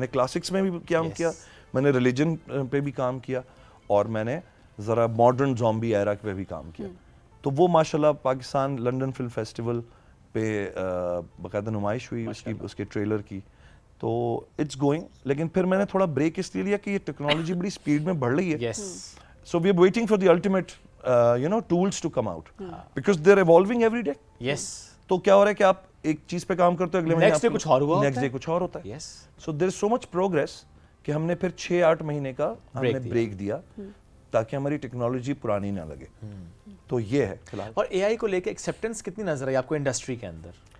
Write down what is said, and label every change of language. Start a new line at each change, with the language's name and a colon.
Urdu: میں نے کلاسکس میں بھی کام کیا, میں نے ریلیجن پہ بھی کام کیا, اور میں نے ذرا ماڈرن زومبی ایرا پہ بھی کام کیا. تو وہ ماشاءاللہ پاکستان لنڈن فلم فیسٹیول پہ باقاعدہ نمائش ہوئی اس کے ٹریلر کی. تو
English: It's going.
Urdu: لیکن پھر میں نے تھوڑا بریک اس لیے لیا کہ یہ ٹیکنالوجی بڑی اسپیڈ میں بڑھ رہی ہے.
English: So we are waiting for the ultimate tools to come out because they are evolving every day.
Urdu: تو کیا ہو رہا ہے کہ آپ ایک چیز پہ کام کرتے ہو, اگلے مہینے کچھ اور ہوا, نیکسٹ ڈے کچھ اور ہوتا ہے.
English: so there is so much progress
Urdu: کہ ہم نے پھر 6-8 مہینے کا ہم نے بریک دیا تاکہ ہماری ٹیکنالوجی پرانی نہ لگے. تو یہ ہے فی الحال. اور اے آئی کو لے کے ایکسیپٹنس کتنی نظر آئی آپ کو انڈسٹری کے اندر؟